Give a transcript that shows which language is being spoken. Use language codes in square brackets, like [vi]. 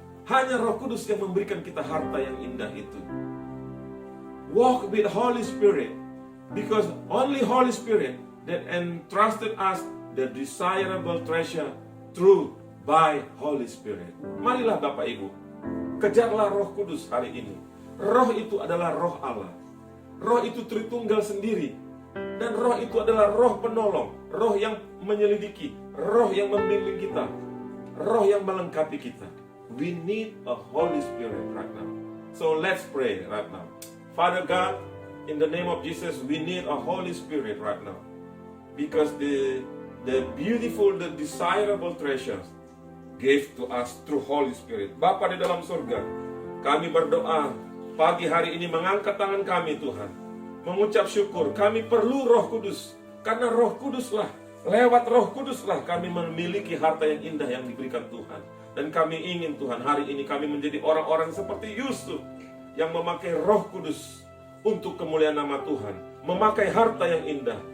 [id] Hanya Roh Kudus yang memberikan kita harta yang indah itu. [en] Walk with Holy Spirit, because only Holy Spirit that entrusted us the desirable treasure through by Holy Spirit. [id] Marilah Bapak Ibu, kejarlah Roh Kudus hari ini. Roh itu adalah Roh Allah. Roh itu Tritunggal sendiri. Dan Roh itu adalah Roh penolong, Roh yang menyelidiki, Roh yang membimbing kita, Roh yang melengkapi kita. [en] We need a Holy Spirit right now. So let's pray right now. Father God, in the name of Jesus, we need a Holy Spirit right now. Because the beautiful, the desirable treasures gave to us through Holy Spirit. [id] Bapa di dalam surga, kami berdoa pagi hari ini mengangkat tangan kami Tuhan, mengucap syukur. Kami perlu Roh Kudus, karena Roh Kuduslah, lewat Roh Kuduslah kami memiliki harta yang indah yang diberikan Tuhan. Dan kami ingin Tuhan hari ini kami menjadi orang-orang seperti Yusuf yang memakai Roh Kudus untuk kemuliaan nama Tuhan, memakai harta yang indah.